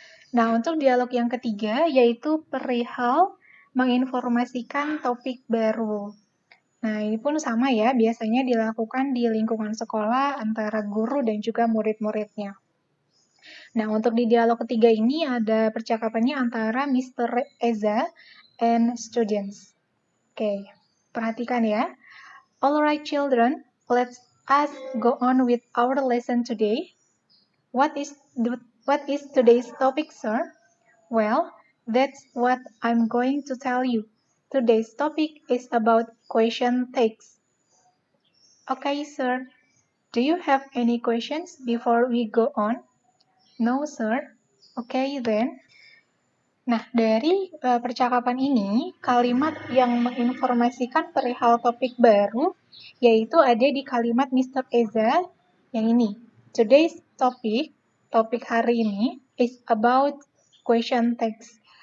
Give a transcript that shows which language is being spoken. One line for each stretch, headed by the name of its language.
Indonesian: Nah, untuk dialog yang ketiga yaitu perihal menginformasikan topik baru. Nah, ini pun sama ya, biasanya dilakukan di lingkungan sekolah antara guru dan juga murid-muridnya. Nah, untuk di dialog ketiga ini ada percakapannya antara Mr. Eza
English: and students.
Indonesian: Oke, perhatikan ya.
English: Alright children, let's us go on with our lesson today. What is today's topic, sir? Well, that's what I'm going to tell you. Today's topic is about question tags. Okay, sir. Do you have any questions before we go on? No, sir. Okay, then.
Indonesian: Nah, dari percakapan ini, kalimat yang menginformasikan perihal topik baru, yaitu ada di kalimat Mr.
English: Eza
Indonesian: yang ini.
English: Today's
Indonesian: topik hari ini,
English: is about question tags.